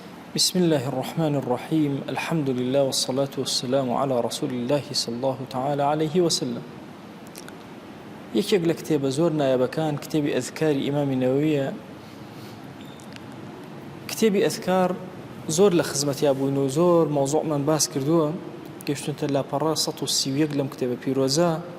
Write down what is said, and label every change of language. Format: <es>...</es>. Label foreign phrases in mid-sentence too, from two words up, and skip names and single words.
<ar>بسم الله الرحمن الرحيم الحمد لله والصلاة والسلام على رسول الله صلى الله تعالى عليه وسلم.</ar> <ckb>یەکێک لە کتێبە زۆر نایەبەکان کتێبی ئەذکاری ئیمامی نەوەویە. کتێبی ئەذکار زۆر لە خزمەتیا بووین و زۆر مەوزوعمان باس کردووە، گەشتونتە لاپەڕە 131 لەم کتێبە پیرۆزە.</ckb>